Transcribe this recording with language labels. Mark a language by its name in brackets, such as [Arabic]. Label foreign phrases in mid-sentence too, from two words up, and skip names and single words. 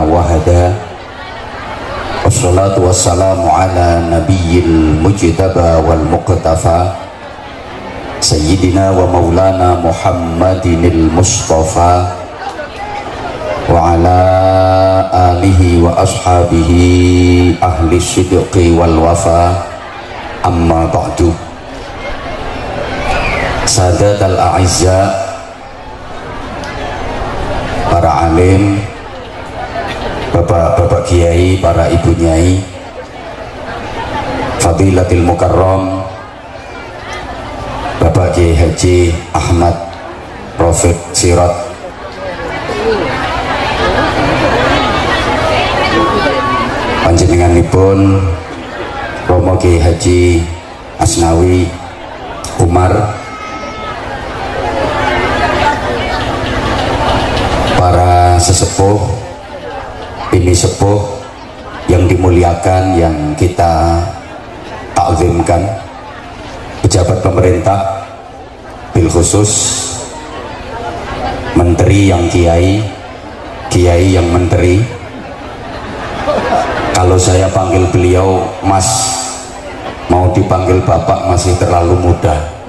[Arabic] وهذا والصلاة والسلام على النبي المجتبى والمقتفى سيدنا ومولانا محمد المصطفى وعلى آله وأصحابه أهل الصدق والوفاء أما بعد. السادة الأعزاء, [Indonesian] para alim, bapak-bapak kiai, para ibu nyai, [Arabic] فضيلة المكرم [Indonesian] Bapak Kiai Haji Ahmad Rafiq Sirat, panjenenganipun Romo Kiai Haji Asnawi Umar, para sesepuh, bini sepuh yang dimuliakan, yang kita takzimkan, pejabat pemerintah, [Arabic] بالخصوص [Indonesian] menteri yang kiai, kiai yang menteri. Kalau saya panggil beliau Mas, mau dipanggil Bapak masih terlalu muda.